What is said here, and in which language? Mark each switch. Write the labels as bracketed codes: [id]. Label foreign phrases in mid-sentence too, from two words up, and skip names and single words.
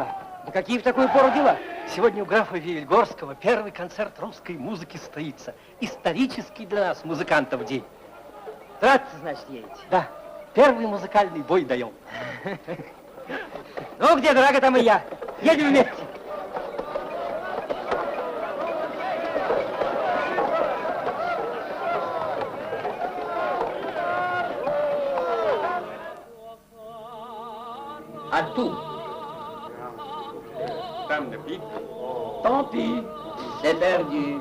[ru] Да какие в такую пору дела? Сегодня у графа Вильгорского первый концерт русской музыки состоится. Исторический для нас, музыкантов, день. Драться, значит, едете? Да, первый музыкальный бой даем. Ну, где дорога, там и я. Едем вместе. [fr] À tout. Femme de pique. Tant pis, c'est perdu.